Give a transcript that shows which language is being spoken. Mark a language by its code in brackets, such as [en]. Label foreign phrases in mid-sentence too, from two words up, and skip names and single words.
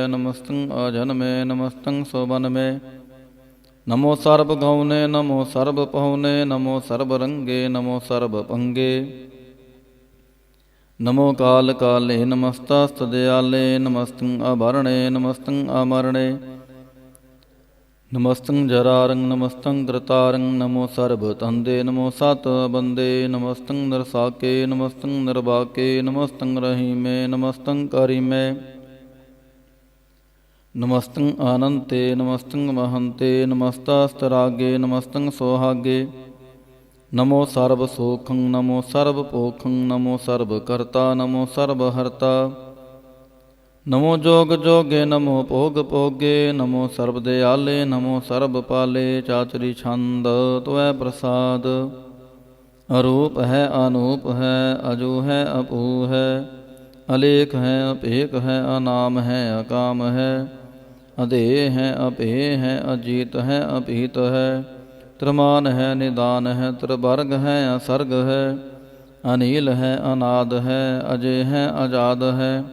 [bra] ਨਮਸਤੰ ਅਜਨਮੇ, ਨਮਸਤੰ ਸੋਬਨਮੇ। ਨਮੋ ਸਰਬ ਗਉਨੇ, ਨਮੋ ਸਰਬ ਪਹੁਨੇ। ਨਮੋ ਸਰਬ ਰੰਗੇ, ਨਮੋ ਸਰਬ ਭੰਗੇ। ਨਮੋ ਕਾਲ ਕਾਲੇ, ਨਮਸਤਸਤਦਿਆਲੇ। ਨਮਸਤੰ ਅਭਰਣੇ, ਨਮਸਤੰ ਅਮਰਣੇ। नमस्तं जरारं नमस्तं कृतारं नमो सर्वतन्दे नमो सातबन्दे नमस्तं नरसाके नमस्तं नरबाके नमस्तं रहीमे नमस्तं करीमे नमस्तं अनन्ते नमस्तं महन्ते नमस्तास्तरागे नमस्तं सोहागे नमो सर्वसोखं नमो सर्वपोखं नमो सर्वकर्ता नमो सर्वहर्ता नमो जोग जोगे नमो भोग भोगे नमो सर्वदयाले नमो सर्वपाले चाचरी छंद त्वै प्रसाद अरूप है अनूप है अजू है अपू है अलेख है अपेक है अनाम है अकाम है अधेय है अपेय है अजीत है अपीत है त्रिमान है निदान है त्रिवर्ग है असर्ग है अनील है अनाद है अजय है आजाद है